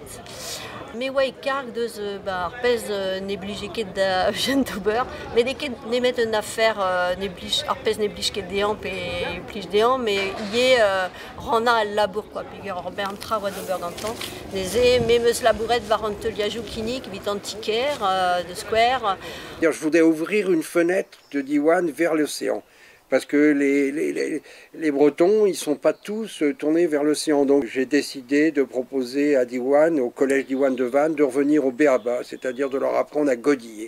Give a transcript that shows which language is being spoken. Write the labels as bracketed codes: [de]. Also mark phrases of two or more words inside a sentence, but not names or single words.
[br] Me oa e karg deus ar pez ne blije ket da Eugène d'Ober, met e ket nemet un afer ar pez ne blije ket dean pe plij dean, me ie rana al labour, quoi, pe ar bern tra oa d'Ober gantan. Neze, me meus labouret var an teuliajoù kinik, vit an tiker, [fr] de square. Je voudrais ouvrir une fenêtre de Diwan vers l'océan. Parce que les Bretons, ils ne sont pas tous tournés vers l'océan. Donc j'ai décidé de proposer à Diwan, au collège Diwan de Vannes, de revenir au béaba, c'est-à-dire de leur apprendre à godiller.